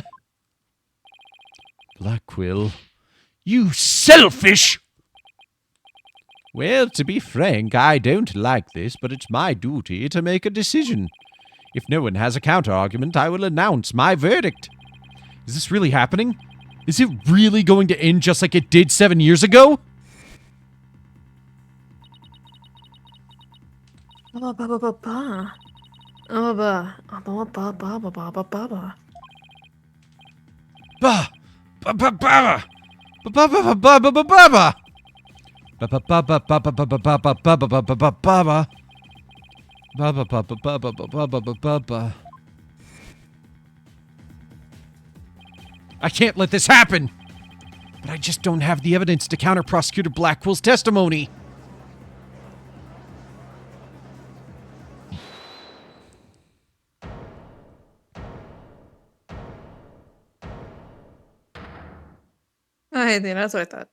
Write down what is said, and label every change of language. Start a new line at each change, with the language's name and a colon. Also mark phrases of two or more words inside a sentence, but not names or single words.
English: Blackquill, you selfish! Well, to be frank, I don't like this, but it's my duty to make a decision. If no one has a counter-argument, I will announce my verdict. Is this really happening? Is it really going to end just like it did 7 years ago? Ba ba ba ba ba. Oh ba ba ba ba ba ba ba ba. Ba ba ba ba ba ba ba ba ba ba ba ba. Ba ba ba ba ba ba ba ba ba ba ba ba ba ba ba ba. Ba ba ba ba ba ba ba ba ba ba ba. I can't let this happen! But I just don't have the evidence to counter Prosecutor Blackwell's testimony. Hey, that's what I thought.